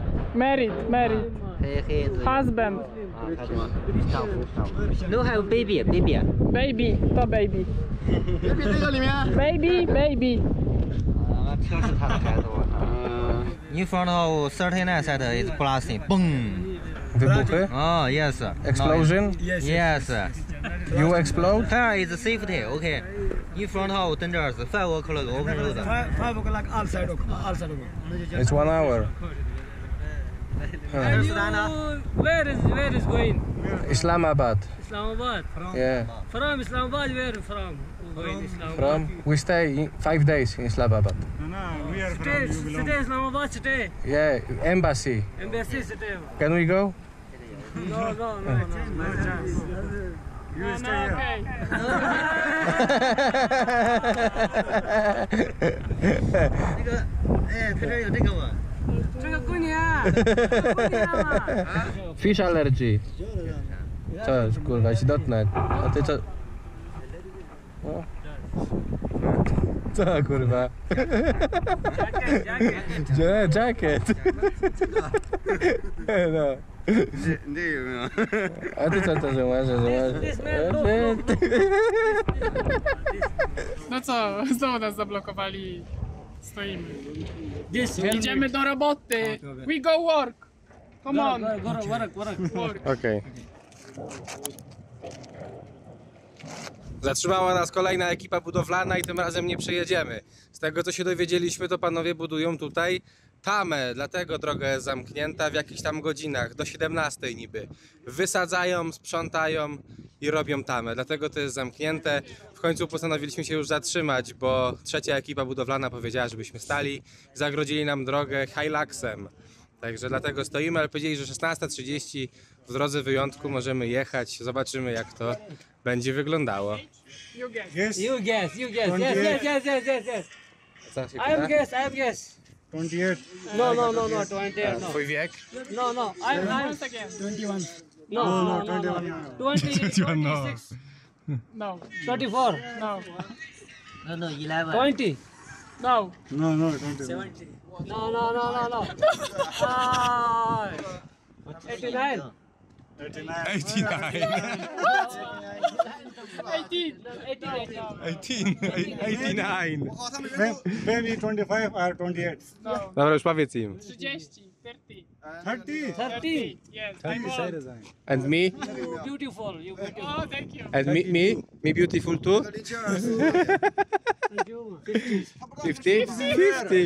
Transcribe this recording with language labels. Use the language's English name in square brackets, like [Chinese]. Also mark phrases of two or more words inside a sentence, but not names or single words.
[English] Married. [Chinese] 嘿，对。 [English] Husband. [Chinese] 啊，他说丈夫。 [English] No have baby. Baby. To baby. [Chinese] 这个里面。 [English] Baby. [Chinese] 啊，挺是他的开头。 [English] In front of 39 set is blasting. Boom. [Polish] Wybuchy? [English] Oh yes. Explosion? Yes. You explode? Here is safety. Okay. In front of dangerous 5 o'clock open road. 5 o'clock outside. It's 1 hour. And you, where is going? Islamabad. Islamabad. Yeah. From Islamabad, where from? Going Islamabad. From? We stay 5 days in Islamabad. Stay Islamabad, stay. Yeah, embassy. Embassy, stay. Can we go? No chance. No, okay. [Chinese] 那个，哎，他这儿有这个吗？这个过年嘛。 [English] Fish allergy. [Polish] Co, kurwa, ci dotknę. A ty co? O. Co, kurwa? [English] Jacket. No. [Polish] A ty co to zauważysz? No co, znowu nas zablokowali. Stoimy. Idziemy do roboty. [English] We go work. Come on. Work. [Polish] Okej. Zatrzymała nas kolejna ekipa budowlana i tym razem nie przejedziemy. Z tego co się dowiedzieliśmy, to panowie budują tutaj tamę, dlatego droga jest zamknięta w jakichś tam godzinach, do 17 niby. Wysadzają, sprzątają i robią tamę, dlatego to jest zamknięte. W końcu postanowiliśmy się już zatrzymać, bo trzecia ekipa budowlana powiedziała, żebyśmy stali. Zagrodzili nam drogę Hiluxem. Także dlatego stoimy, ale powiedzieli, że 16:30 w drodze wyjątku możemy jechać. Zobaczymy, jak to będzie wyglądało. [English] You guess. Yes. You guess. Yes. [Polish] Co się [English] I am [Polish] pyta? [English] guess. 28. No, 28, no. [Polish] Twój wiek? [English] No, I'm Once again. 21. no. 21, no. 26, No. 24, No. No, 11. 20. No. No, 21. No. 89. 89. Maybe 25 or 28. No. [Polish] Dobra, już powiedz im. [English] 30. 30. 30. 30. Yes. I'm old. And me? Beautiful. You beautiful. Oh, thank you. And me? Me beautiful too? Thank you. 50? 50.